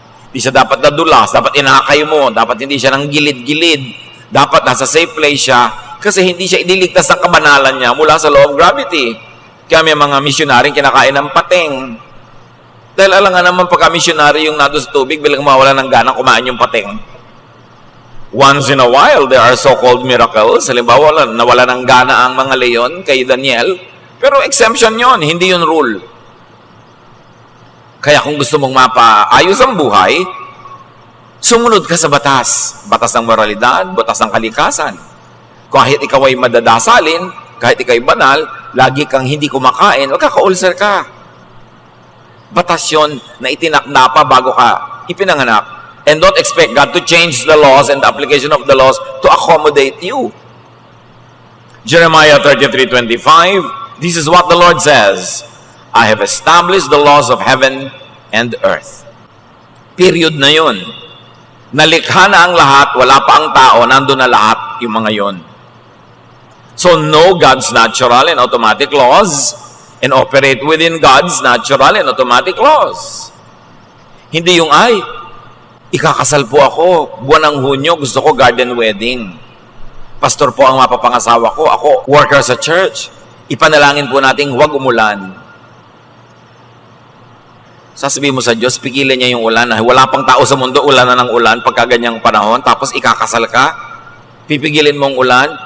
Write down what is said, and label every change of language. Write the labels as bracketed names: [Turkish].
[Filipino] Di siya dapat nadulas, dapat inakay mo, dapat hindi siya ng gilid-gilid. Dapat nasa safe place siya kasi hindi siya iniligtas ng kabanalan niya mula sa [English] law of gravity. [Filipino] Kaya may mga missionaryong kinakain ng pating. Dahil alam nga naman pagka-missionary yung nado sa tubig, bilang mawala ng gana kumain yung pating. [English] Once in a while, there are so-called miracles. [Filipino] Halimbawa, nawala ng gana ang mga leon kay Daniel. Pero exemption yon, hindi yun rule. Kaya kung gusto mong mapaayos ang buhay, sumunod ka sa batas. Batas ng moralidad, batas ng kalikasan. Kahit ikaw ay madadasalin, kahit ikaw ay banal, lagi kang hindi kumakain, magkaka-ulcer ka. Batas yun na itinakda pa bago ka ipinanganak. [English] And don't expect God to change the laws and the application of the laws to accommodate you. Jeremiah 33:25, this is what the Lord says, I have established the laws of heaven and earth. [Filipino] Period na yun. Nalikha na ang lahat, wala pa ang tao, nandun na lahat yung mga yun. [English] So know God's natural and automatic laws and operate within God's natural and automatic laws. [Filipino] Hindi yung, ay, ikakasal po ako, buwan ng Hunyo, gusto ko garden wedding. Pastor po ang mapapangasawa ko, ako worker sa church. Ipanalangin po natin, huwag umulan. Sasabihin mo sa Diyos, pigilan niya yung ulan. Wala pang tao sa mundo, ulan na ng ulan pagka ganyang panahon, tapos ikakasal ka, pipigilin mong ulan.